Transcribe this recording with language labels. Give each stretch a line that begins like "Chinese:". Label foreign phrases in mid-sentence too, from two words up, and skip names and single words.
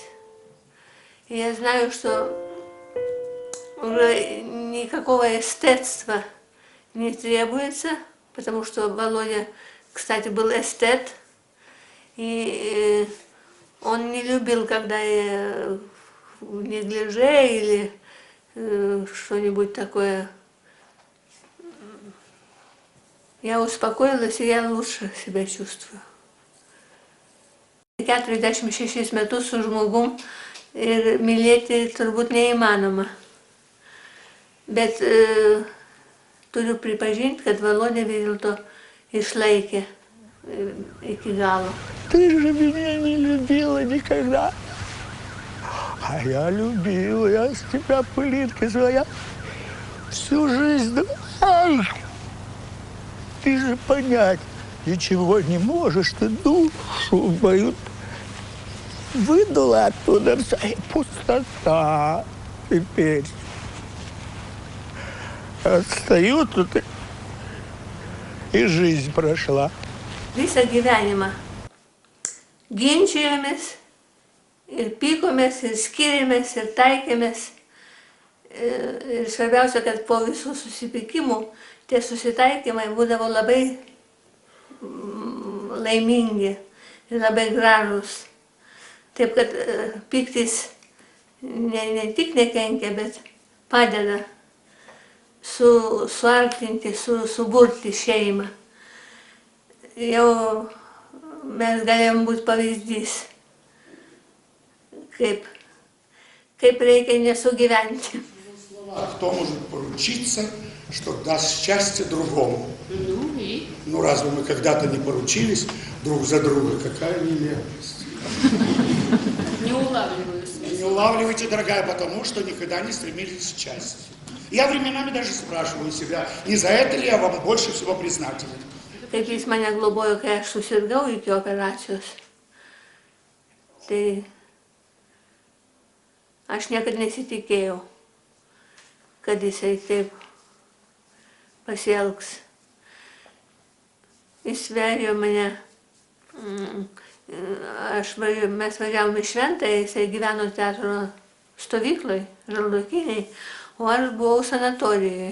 Russian: И я знаю, что уже никакого эстетства не требуется, потому что Володя, кстати, был эстет, и он не любил, когда я в неглиже или что-нибудь такое. Я успокоилась, и я лучше себя чувствую.
Lithuanian: 46 metus su žmogum ir mylėti turbūt neįmanoma. Bet turiu pripažinti, kad
Russian: Володя
Lithuanian: vis dėlto išlaikė iki galo.
Russian: Ты же меня не любила никогда. А я любила, я с тебя, пылинка своя, всю жизнь. Ай! Ты же понять ничего не можешь, ты душу мою выдула оттуда вся, и пустота теперь. Отстаю тут, и жизнь прошла.
Lithuanian: Visą gyvenimą ginčijomės ir pykomės, ir skiriamės, ir taikėmės. Ir svarbiausia, kad po visų susipykimų tie susitaikymai būdavo labai laimingi ir labai gražūs. Taip, kad pyktis ne tik nekenkia, bet padeda suartinti, suburti šeimą. Jau mes galėjom būti pavyzdys, kaip reikia nesugyventi.
Russian: Кто может поручиться, что даст счастье другому? Ну, разве мы когда-то не поручились друг за друга? Какая нелепость. Не улавливаюсь. Не улавливайте, дорогая, потому что никогда не стремились к счастью. Я временами даже спрашиваю себя, не за это ли я вам больше всего признателен?
Lithuanian: Kaip jis mane globojo, kai aš susirgau iki operacijos, tai aš niekada nesitikėjau, kad jisai taip pasielgs. Jis vežė mane, mes važiavom į Šventąją, jisai gyveno teatro stovykloj, Žaldokiniai, o aš buvau sanatorijoje.